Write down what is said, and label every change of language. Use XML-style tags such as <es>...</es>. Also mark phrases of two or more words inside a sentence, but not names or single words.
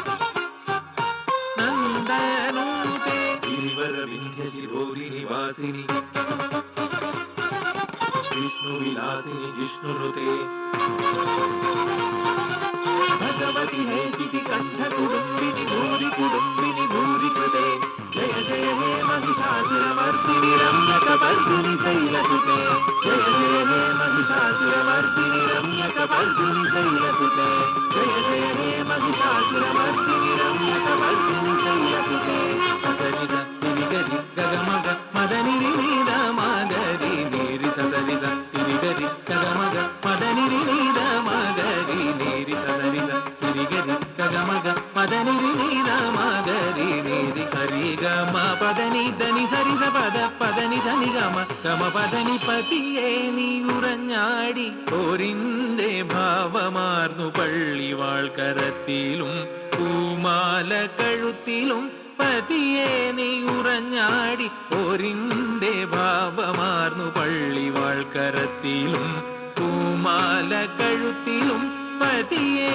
<sa>നന്ദനൂതേ ഗിരിവര വിന്ധ്യശിരോധിനി വാസിനി വിഷ്ണുവിലാസിനി ജിഷ്ണുനുതേ ഭഗവതി ഹേശിതി കണ്ഠ കുടുംബിനി ഭൂരി കുടുംബിനി ഭൂരി കൃതേ ജയ ജയ ഹേ महिषासुरमर्दिनि रम्यकपर्दिनि शैलसुते जय जय हे महिषासुरमर्दिनि रम्यकपर्दिनि शैलसुते जय जय हे महिषासुरमर्दिनि रम्यकपर्दिनि शैलसुते ससरि स तिरि गरि गगमग मदनिरि नीद मगरि नीरि ससरि स तिरि गरि गगमग मदनिरि नीद मगरि नीरि ससरि स तिरि गरि गगमग मदनिरि नीद मगरि नीरि सरि गम പദനി ധനി സരി സ പദ പദനി സനി ഗമ ഗമ പദനി</sa> <ml>പതിയെ നീ ഉറഞ്ഞാടി പോരിന്റെ ഭാവമാർന്നു പള്ളിവാൾ കരത്തിലും പൂമാല കഴുത്തിലും പതിയെ നീ ഉറഞ്ഞാടി പോരിന്റെ ഭാവമാർന്നു പള്ളിവാൾ കരത്തിലും പൂമാല കഴുത്തിലും പതിയെ</ml>